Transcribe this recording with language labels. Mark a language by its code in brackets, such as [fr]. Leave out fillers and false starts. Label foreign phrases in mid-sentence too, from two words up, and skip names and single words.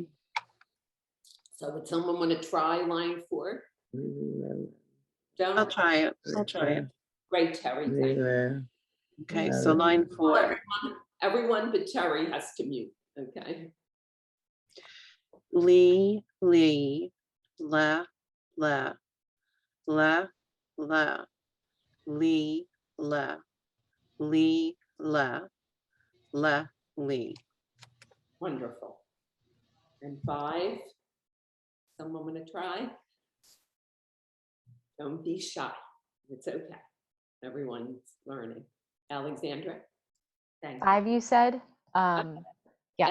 [en] So would someone want to try line 4? I'll Don't. try it. I'll try it. Great, Terry. Thank you. Okay, so line 4. Everyone but Terry has to mute. Okay. Lee, Lee, la, la, la, la, Lee, la, Lee, la, la, Lee. Wonderful. And 5. Someone want to try? Don't be shy. It's okay. Everyone's learning. Alexandra? Thank you. 5, you said? Yeah.